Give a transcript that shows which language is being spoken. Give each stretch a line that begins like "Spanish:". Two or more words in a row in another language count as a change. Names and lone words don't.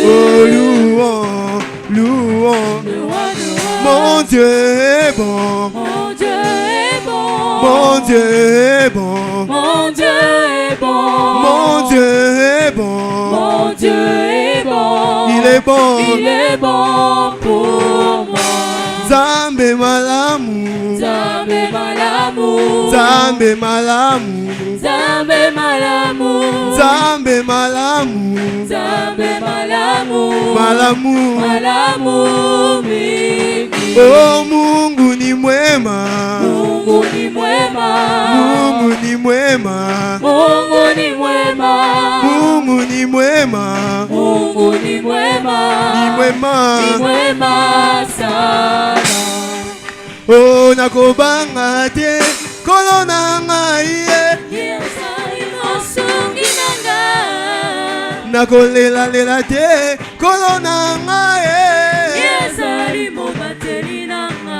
French: oh louant mon Dieu est bon mon Dieu est bon mon Dieu est bon mon Dieu est bon mon Dieu est bon mon Dieu est bon il est bon pour moi
Lingala: Zambe malamu Zambe malamu Zambe malamu Zambe malamu Zambe malamu Zambe malamu malamu mingi
Swahili: oh Mungu ni mwema Mungu ni mwema Mungu ni mwema Mungu ni mwema Mungu ni mwema Mungu ni mwema ni mwema ni mwema sana
Lingala: oh nakobanga te kolona ngai Yesali mosungi nanga nakolela te kolona ngai Yesali mobateli nanga